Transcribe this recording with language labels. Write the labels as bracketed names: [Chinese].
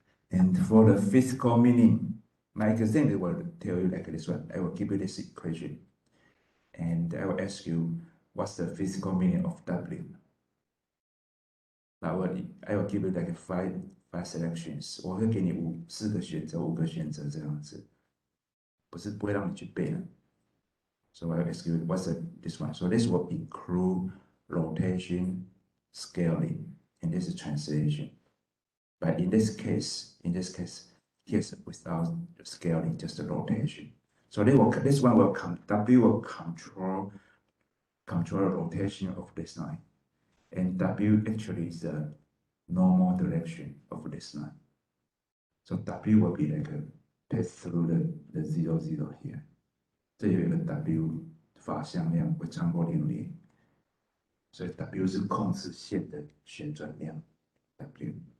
[English] And for the physical meaning, my example will tell you like this one. I will give you this equation. And I will ask you, what's the physical meaning of W? I will give you like 5 selections. [Chinese] 我会给你4个选择，5个选择这样子，不会让你去背的。 [English] So I ask you, what's this one? So this will include rotation, scaling, and this is translation. But in this case, here's without scaling, just the rotation. So this one will W will control rotation of this line, and W actually is the normal direction of this line. So W will be like a pass through the 0, 0 here. [Chinese] 这有一个 W 法向量会穿过零零，所以 W 是控制线的旋转量 W。